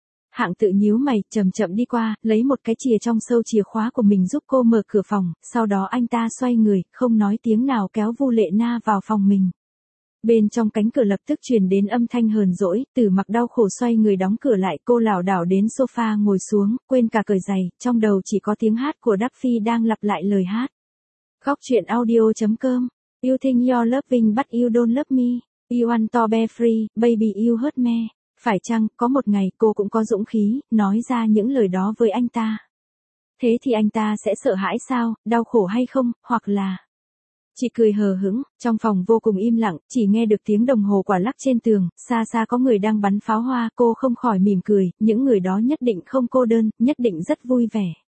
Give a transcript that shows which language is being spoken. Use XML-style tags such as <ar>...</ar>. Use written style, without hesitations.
<vi>Hạng Tự nhíu mày, chậm chậm đi qua, lấy một cái chìa trong sâu chìa khóa của mình giúp cô mở cửa phòng, sau đó anh ta xoay người, không nói tiếng nào kéo Vu Lệ Na vào phòng mình. Bên trong cánh cửa lập tức truyền đến âm thanh hờn dỗi, Tử Mặc đau khổ xoay người đóng cửa lại, cô lảo đảo đến sofa ngồi xuống, quên cả cởi giày, trong đầu chỉ có tiếng hát của Đắc Phi đang lặp lại lời hát. Gocchuyenaudio.com.</vi> <en>You think you're loving but you don't love me. You want to be free, baby you hurt me.</en> <vi>Phải chăng, có một ngày, cô cũng có dũng khí, nói ra những lời đó với anh ta. Thế thì anh ta sẽ sợ hãi sao, đau khổ hay không, hoặc là... Chị cười hờ hững, trong phòng vô cùng im lặng, chỉ nghe được tiếng đồng hồ quả lắc trên tường, xa xa có người đang bắn pháo hoa, cô không khỏi mỉm cười, những người đó nhất định không cô đơn, nhất định rất vui vẻ.</vi>